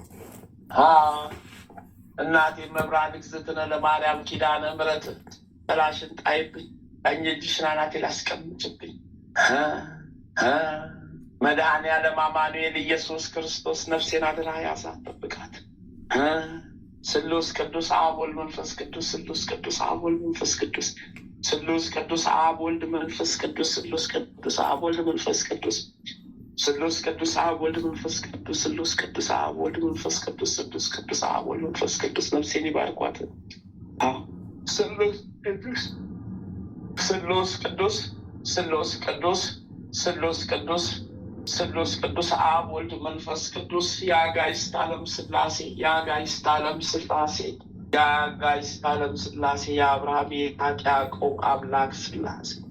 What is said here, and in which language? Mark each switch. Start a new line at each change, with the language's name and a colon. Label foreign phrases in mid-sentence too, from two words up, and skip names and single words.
Amharic: እናቴ መብርሃን እግዝእትነ ለማርያም ኪዳነ ምሕረት ጥላሽን ጣይብኝ፣ ቀኝ እጅሽን አናቴ ላይ አስቀምጭብኝ። መድኃኔዓለም አማኑኤል ኢየሱስ ክርስቶስ ነፍሴን አደራ ያዛት ጠብቃት። ስሉስ ቅዱስ አብ ወልድ መንፈስ ቅዱስ፣ ስሉስ ቅዱስ አብ ወልድ መንፈስ ቅዱስ፣ ስሉስ ቅዱስ አብ ወልድ መንፈስ ቅዱስ፣ ስሉስ ቅዱስ አብ ወልድ መንፈስ ቅዱስ፣ ስሉስ ቅዱስ አብ ወልድ መንፈስ ቅዱስ፣ ስሉስ ቅዱስ አብ ወልድ መንፈስ ቅዱስ፣ ስሉስ ቅዱስ አብ ወልድ መንፈስ ቅዱስ ነፍሴን ይባርኳት። ስሉስ ቅዱስ ስሉስ ቅዱስ ስሉስ ቅዱስ ስሉስ ቅዱስ ስሉስ ቅዱስ አብ ወልድ መንፈስ ቅዱስ የአጋዕዝተ ዓለም ሥላሴ የአጋዕዝተ ዓለም ሥላሴ የአጋዕዝተ ዓለም ሥላሴ የአብርሃም የይስሐቅ ያዕቆብ አምላክ ሥላሴ